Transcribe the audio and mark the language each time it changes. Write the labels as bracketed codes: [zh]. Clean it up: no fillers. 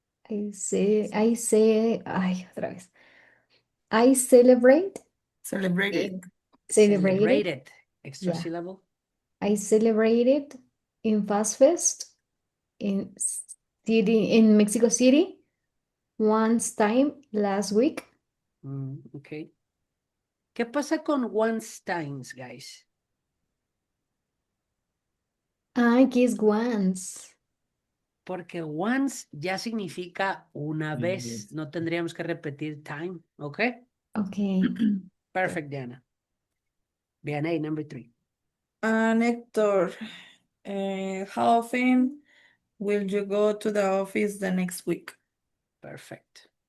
[en] I say, [es] ay, otra vez. [en] I celebrate. Celebrated. Celebrated. Extra Yeah. syllable. I celebrated in Fast Fest in Mexico City once time last week. Okay. [es] ¿Qué pasa con once times, guys? Que es once. Porque once ya significa una vez. [en] Yes. [es] No tendríamos que repetir time, ¿ok? [en] Okay. Perfect, Diana. Vianney, number 3. Hector, how often will you go to the office the next week? Perfect.